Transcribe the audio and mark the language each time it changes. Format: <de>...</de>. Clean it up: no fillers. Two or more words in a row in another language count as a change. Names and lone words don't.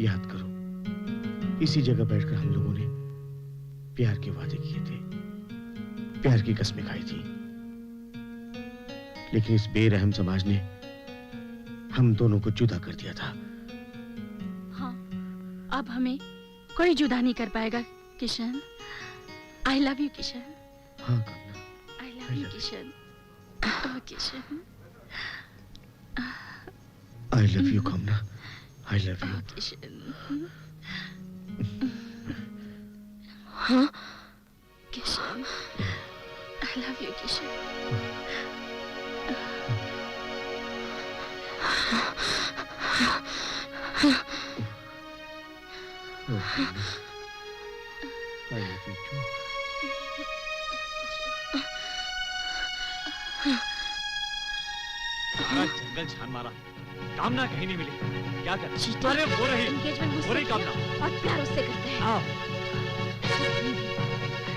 <hi>याद करो, इसी जगह बैठकर हम लोगों ने प्यार के वादे किए थे, प्यार की कस्में खाई थी। लेकिन इस बेरहम समाज ने हम दोनों को जुदा कर दिया था। हाँ, अब हमें कोई जुदा नहीं कर पाएगा किशन।</hi> <en>I love you Kishan.</en> <hi>हाँ कामना,</hi> <en>I love you Kishan. Oh Kishan, I love you Kamna, I love you. किशन। हाँ किशन, I love you किशन। I love you too.</en> <hi>सारा जंगल छान मारा, कामना कहीं नहीं मिली। क्या कर? अरे वो रही एंगेजमेंट कामना। और प्यार उससे करते हैं। आओ।</hi>